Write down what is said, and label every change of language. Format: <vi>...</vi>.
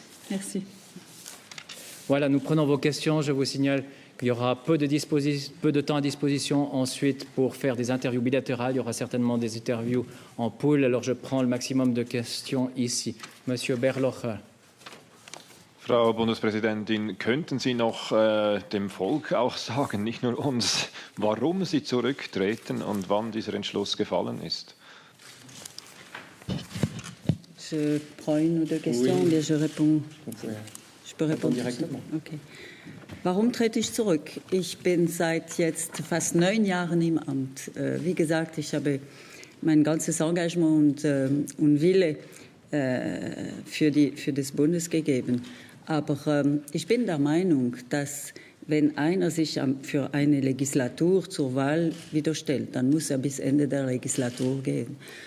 <fr>Merci. Voilà, nous prenons vos questions. Je vous signale qu'il y aura peu de temps à disposition ensuite pour faire des interviews bilatérales. Il y aura certainement des interviews en pool. Alors, je prends le maximum de questions ici. Monsieur Berlocher.</fr> <de>Frau Bundespräsidentin, könnten Sie noch dem Volk auch sagen, nicht nur uns, warum Sie zurücktreten und wann dieser Entschluss gefallen ist?</de> <fr>Je prends une ou deux questions, bien je réponds. Je peux répondre directement.</fr> <de>Okay. Warum trete ich zurück? Ich bin seit jetzt fast 9 Jahren im Amt. Wie gesagt, ich habe mein ganzes Engagement und Wille für das Bundes gegeben. Aber ich bin der Meinung, dass wenn einer sich für eine Legislatur zur Wahl wieder stellt, dann muss er bis Ende der Legislatur gehen.</de>